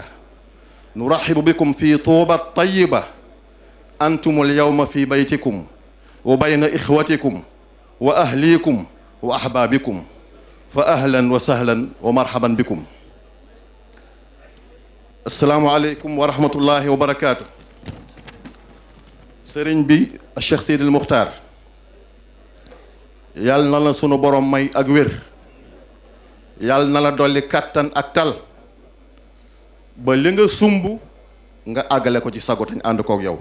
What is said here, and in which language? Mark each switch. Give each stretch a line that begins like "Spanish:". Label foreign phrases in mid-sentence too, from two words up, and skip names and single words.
Arabic: نرحب بكم في طوبى الطيبة، أنتم اليوم في بيتكم وبين إخوتكم وأهليكم وأحبابكم، فأهلا وسهلا ومرحبا بكم. السلام عليكم ورحمة الله وبركاته.
Wolof: sëriñ bi Cheikh Seydil Muxtaar, yàlla na la sunu borom may ak wér, yàlla na la dolli kàttan ak tal ba li nga sumb nga àggale ko ci sago te ñu ànd kook yow.